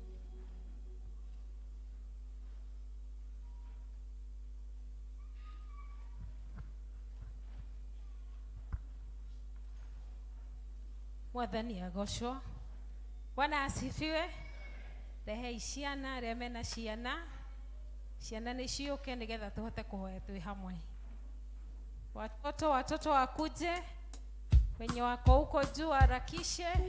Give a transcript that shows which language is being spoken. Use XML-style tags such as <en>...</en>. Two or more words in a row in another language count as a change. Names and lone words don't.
<ki>Mwathani agocwo.</ki> <sw>Bwana asifiwe.</sw> <ki>Rehe ciana arĩa mena ciana. Ciana nĩ ciũke nĩgetha tũhote kũhoya twĩ hamwe.</ki> <sw>Watoto wakuje. Wenye wako huko juu harakishe.</sw>